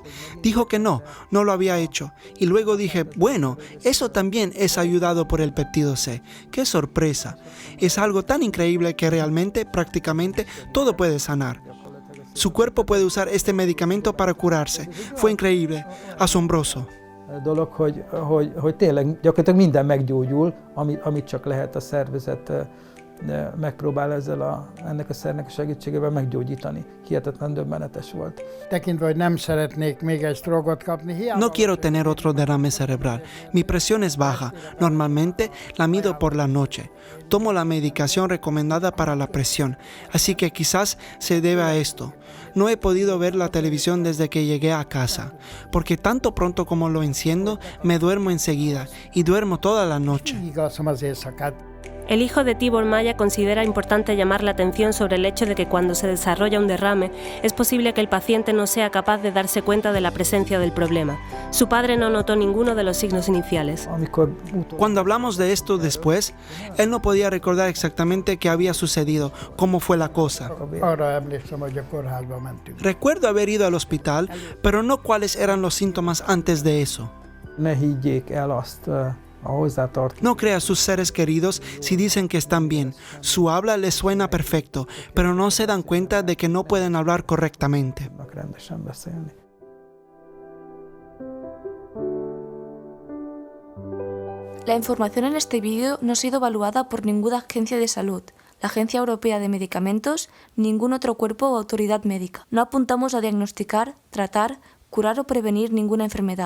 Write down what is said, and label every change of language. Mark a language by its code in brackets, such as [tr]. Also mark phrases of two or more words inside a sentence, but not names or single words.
[es] Dijo que no lo había hecho. Y luego dije, bueno, eso también es ayudado por el péptido C. ¡Qué sorpresa! Es algo tan increíble que realmente, prácticamente, todo puede sanar. Su cuerpo puede usar este medicamento para curarse. Fue increíble, asombroso. [hu] Dolog, hogy tényleg gyakorlatilag minden meggyógyul, amit csak lehet a szervezet megpróbál ennek a szernek a segítségével meggyógyítani. Hihetetlen döbbenetes volt. Tekintve, hogy nem szeretnék még egy drogot kapni. [es] No quiero tener otro derrame cerebral. Mi presión es baja. Normalmente la mido por la noche. Tomo la medicación recomendada para la presión, así que quizás se debe a esto. No he podido ver la televisión desde que llegué a casa, porque tanto pronto como lo enciendo, me duermo enseguida y duermo toda la noche. El hijo de Tibor Maya considera importante llamar la atención sobre el hecho de que cuando se desarrolla un derrame es posible que el paciente no sea capaz de darse cuenta de la presencia del problema. Su padre no notó ninguno de los signos iniciales. Cuando hablamos de esto después, él no podía recordar exactamente qué había sucedido, cómo fue la cosa. [hu] Arra emlékszem, hogy a kórházba mentünk. [es] Recuerdo haber ido al hospital, pero no cuáles eran los síntomas antes de eso. [hu] Ne higgyék el azt a hozzátartozók. [es] No crea a sus seres queridos si dicen que están bien. Su habla les suena perfecto, pero no se dan cuenta de que no pueden hablar correctamente. [hu] Rendesen beszélni. [es] La información en este vídeo no ha sido evaluada por ninguna agencia de salud, la Agencia Europea de Medicamentos, ningún otro cuerpo o autoridad médica. No apuntamos a diagnosticar, tratar, curar o prevenir ninguna enfermedad.